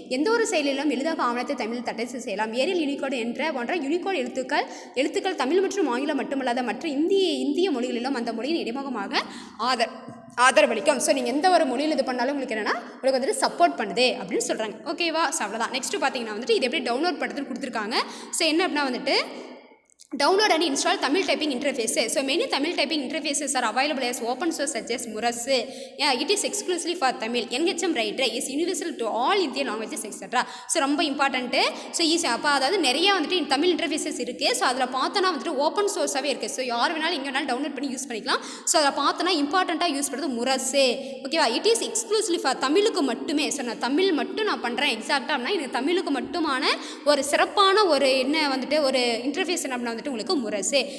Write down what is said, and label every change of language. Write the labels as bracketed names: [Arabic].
[Tamil] எந்த ஒரு செயலிலும் எளிதாக ஆவணத்தை தமிழ் தட்டச்சு செய்யலாம். ஏரியல் யூனிகோட் போன்ற யூனிகோட் எழுத்துக்கள் தமிழ் மற்றும் ஆங்கிலம் மட்டுமல்லாத மற்ற இந்திய மொழிகளிலும் அந்த மொழியின் இடைமுகமாக ஆதரவளிக்கும். ஸோ நீங்கள் எந்த ஒரு மொழியில் இது பண்ணாலும் உங்களுக்கு என்னென்னா உங்களுக்கு வந்துட்டு சப்போர்ட் பண்ணுது அப்படின்னு சொல்கிறாங்க. ஓகேவா? ஸோ அவ்வளோதான். நெக்ஸ்ட்டு பார்த்தீங்கன்னா வந்துட்டு இது எப்படி டவுன்லோட் பண்ணுறதுன்னு கொடுத்துருக்காங்க. [English] so [Tamil] என்ன அப்படின்னா வந்துட்டு [English] download and install Tamil typing interfaces. So many Tamil typing interfaces are available as open source such as Murasu. Yeah, it is exclusively for Tamil. NHM Writer is universal to all Indian languages etc. [Tamil] So ரொம்ப important. So easy அப்போ அதாவது நிறையா வந்துட்டு Tamil interfaces இருக்குது. So அதில் பார்த்தோன்னா வந்துட்டு open சோர்ஸாகவே இருக்குது. ஸோ யார் வேணாலும் எங்கே வேணாலும் டவுன்லோட் பண்ணி யூஸ் பண்ணிக்கலாம். ஸோ அதில் பார்த்தோன்னா இம்பார்ட்டண்ட்டாக யூஸ் பண்ணுறது Murasu. ஓகேவா? [English] it is exclusively for [Tamil] தமிழுக்கு மட்டுமே. ஸோ நான் தமிழ் மட்டும் நான் பண்ணுறேன் எக்ஸாக்டாக அப்படின்னா எனக்கு தமிழுக்கு மட்டுமான ஒரு சிறப்பான ஒரு என்ன வந்துட்டு ஒரு இன்டர்ஃபேஸ் என்ன அப்படின்னா உங்களுக்கு Murasu.